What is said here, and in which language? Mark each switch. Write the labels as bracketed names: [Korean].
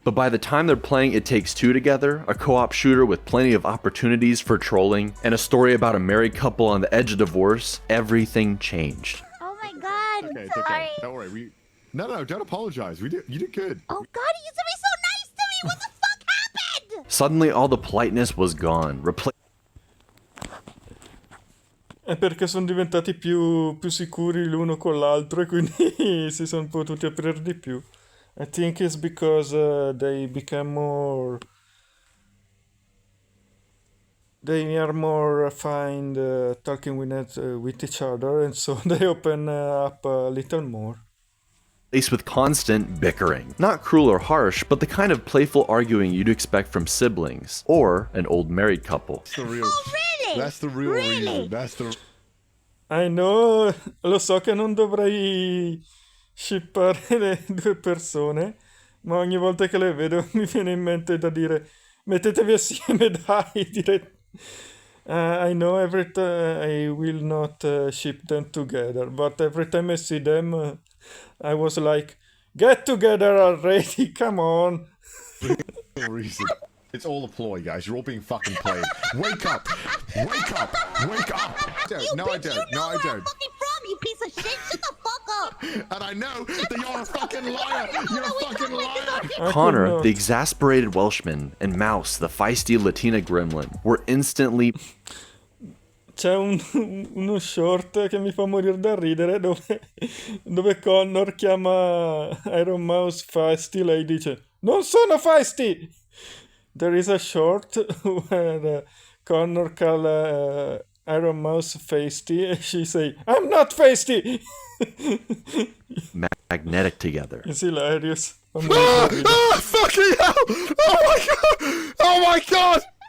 [English] But by the time they're playing It Takes Two together, a co-op shooter with plenty of opportunities for trolling, and a story about a married couple on the edge of divorce, everything changed. Oh my God! Okay, I'm sorry. okay. Don't worry. No, don't apologize. You did good. Oh God, you said me What the fuck happened? Suddenly all the politeness was gone, [Italian] È perché sono diventati più sicuri l'uno con l'altro e quindi si sono potuti aprire di più. [English] I think it's because they become more... They are more refined talking with each other, and so they open up a little more. replaced with constant bickering. Not cruel or harsh, but the kind of playful arguing you'd expect from siblings, or an old married couple. That's the real. Oh, really? That's the real Really? reason. That's the. I know, [Italian] lo so che non dovrei shippare le due persone, ma ogni volta che le vedo mi viene in mente da dire mettetevi assieme, dai, dire... [English] I know every time I will not ship them together, but every time I see them, I was like, get together already, come on. Reason. It's all a ploy, guys. You're all being fucking played. Wake up! Wake up! Wake up! No, I don't. No, I don't. Fucking from, you piece of shit. Shut the fuck up. And I know that you're a fucking liar. You're a fucking liar. Connor, not. the exasperated Welshman, and Mouse, the feisty Latina gremlin, were instantly [Italian] C'è uno short che mi fa morire da ridere dove Connor chiama Iron Mouse feisty, lei dice non sono feisty! [English] There is a short where Connor call Iron Mouse feisty and she say I'm not feisty! magnetic together. It's hilarious. Fucking hell! Oh my god! Oh my god!